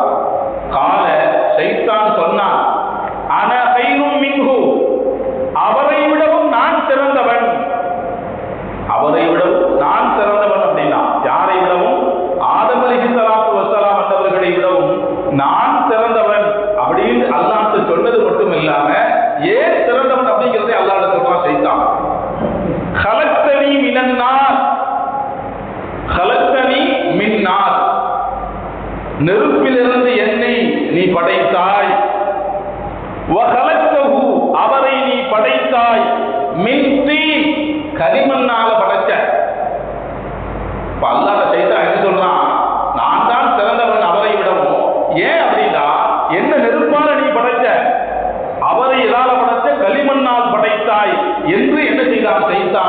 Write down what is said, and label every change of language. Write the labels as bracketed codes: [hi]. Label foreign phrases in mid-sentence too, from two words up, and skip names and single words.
[ta] கால ஷைத்தான் சொன்னான், [ar] أنا خير منه, [ta] அவரை விடவும் நான் சிறந்தவன். அவரை விடவும் நான் சிறந்தவன் அப்படின்னா யாரை விடவும்? ஆதம் [ar] عليه الصلاة والسلام [ta] என்றவர்களை விடவும் நான் சிறந்தவன் அப்படின்னு அல்லாஹ் சொன்னது மட்டும் இல்லாம ஏன் சிறந்தவன் அப்படிங்கிறதை அல்லாஹ் சொல்றான் ஷைத்தான். [ar] خلقتني من النار خلقتني من نار, [ta] நெருப்பிலிருந்து என்னை நீ படைத்தாய். وخلقته, அவரை நீ படைத்தாய். [ar] من طين, [ta] கரிமண்ணால படைச்ச. இப்ப அல்லாஹ் ஷைத்தான் என்ன சொல்றான்? நான் தான் சிறந்தவன் அவரை விடவும். ஏன் அப்படின்னா என்ன நெருப்பால நீ படைச்ச, அவரை எதால படைச்ச? களிமண்ணால் படைத்தாய் என்று என்ன செய்தான் ஷைத்தான்?